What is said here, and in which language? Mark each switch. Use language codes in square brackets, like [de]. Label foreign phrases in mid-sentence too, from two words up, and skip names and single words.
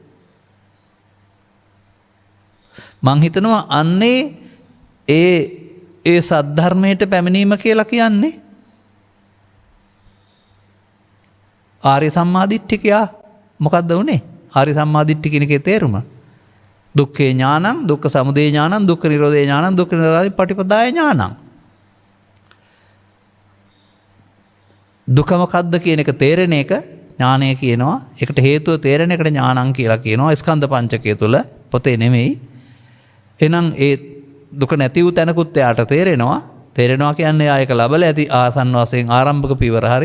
[si] මං හිතනවා අන්නේ ඒ සද්ධර්මයට පැමිණීම කියලා කියන්නේ ආර්ය සම්මාදිට්ඨිකයා. මොකද්ද උනේ? ආර්ය සම්මාදිට්ඨිකිනකේ තේරුම. [pi] දුක්ඛේ ඥානං, දුක්ඛ සමුදය ඥානං, දුක්ඛ නිරෝධේ ඥානං, දුක්ඛ නිරෝධී පටිපදාය ඥානං. [si] දුක මොකද්ද කියන එක තේරෙන එක ඥානය කියනවා. ඒකට හේතුව තේරෙන එකට ඥානං කියලා කියනවා. ස්කන්ධ පංචකය තුල පොතේ නෙමෙයි. එහෙනම් ඒ දුක නැති වූ තැනකුත් එයාට තේරෙනවා. තේරෙනවා කියන්නේ ආයක ලබල ඇති ආසන්න වශයෙන් ආරම්භක පියවර හරි.